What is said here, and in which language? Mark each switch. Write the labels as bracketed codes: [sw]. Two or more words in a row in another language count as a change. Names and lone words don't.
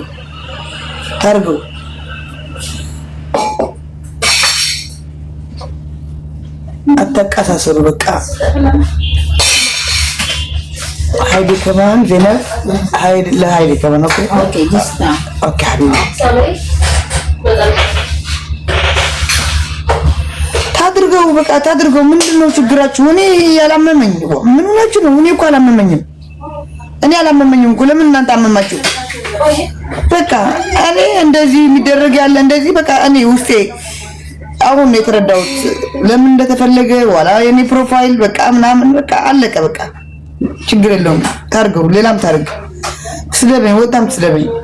[am] ታርገው አታቀሳሰሩ በቃ። [ar] هايدي كمان زينب هايدي لا هايدي كمان اوكي [en] اوكي just now [ar] اوكي حبيبي [am] ታድርገው በቃ ታድርገው። ምንድነው ችግራችሁ? እኔ ያላመመኝ ምን ሆናችሁ ነው? እኔ እኮ አላመመኝም። እኔ አላመመኝም እኮ ለምን እናንተ አመማችሁ? በቃ እኔ እንደዚህ የሚደረግ ያለ እንደዚህ በቃ እኔ ውስጤ አሁን የተረዳሁት ለምን እንደተፈለገ ዋላ የኔ ፕሮፋይል በቃ ምናምን በቃ አለቀ በቃ ችግር የለውም። ታርገው ሌላም ታርግ ትስደበኝ ወጣም ትስደበኝ።